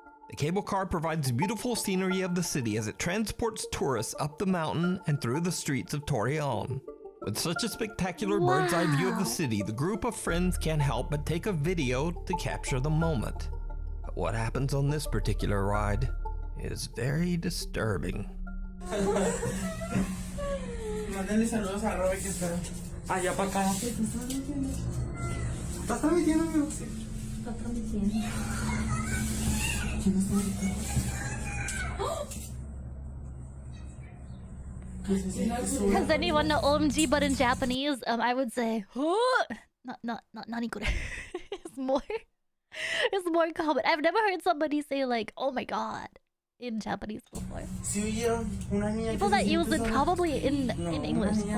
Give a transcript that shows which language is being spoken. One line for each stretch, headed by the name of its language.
English: The cable car provides beautiful scenery of the city as it transports tourists up the mountain and through the streets of Torreon. With such a spectacular bird's eye view of the city, the group of friends can't help but take a video to capture the moment. But what happens on this particular ride is very disturbing.
Spanish: Mándale saludos a Robert que está allá para acá. ¿Estás transmitiendo, amigo? Sí. Está transmitiendo. ¿Quién está transmitiendo?
English: Does anyone know OMG but in Japanese? I would say not nanikure. It's more common. I've never heard somebody say like, oh my god, in Japanese before. People that use it probably in English.